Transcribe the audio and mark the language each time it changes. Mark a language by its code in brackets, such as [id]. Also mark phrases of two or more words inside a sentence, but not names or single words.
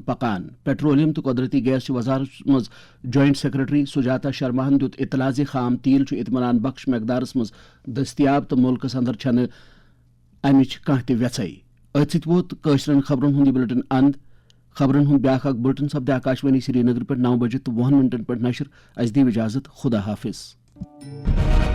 [ks] پکان پیٹرولیم تو قدرتی گیس وزارت مز [en] joint secretary [ks] سجاتا شرماہن دیت اطلاع خام تیل اطمینان بخش مقدارس مز دستیاب تو ملکس اندر چھن امچ کانہ تہ ویژائی ات ست ووت قشرن خبرن ہند بلٹن اند خبرن ہند بیاکھ اخ بلٹن سپدے آکاشوانی سری نگر پہ 9 بجے تو 20 منٹن پہ نشر اس دی اجازت خدا حافظ.